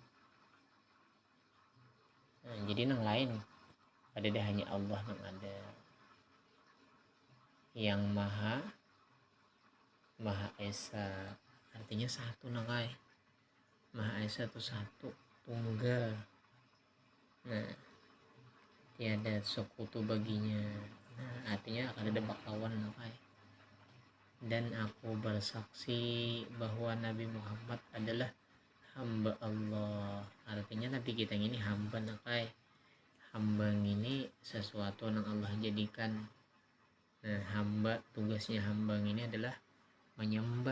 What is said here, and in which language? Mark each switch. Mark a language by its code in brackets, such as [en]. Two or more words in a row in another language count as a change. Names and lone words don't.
[bjn] Nah, jadi nang lain ada dah hanya Allah nang ada [id] yang maha esa, [bjn] artinya satu nang kai. [id] Maha esa itu satu, tunggal. Nah, tiada sekutu baginya. [bjn] Nah, artinya akan ada bakawan nang kai. [id] Dan aku bersaksi bahwa Nabi Muhammad adalah hamba Allah. Artinya Nabi kita ini hamba nang kai. Hamba ini sesuatu yang Allah jadikan. Nah, hamba, tugasnya hamba ini adalah menyembah.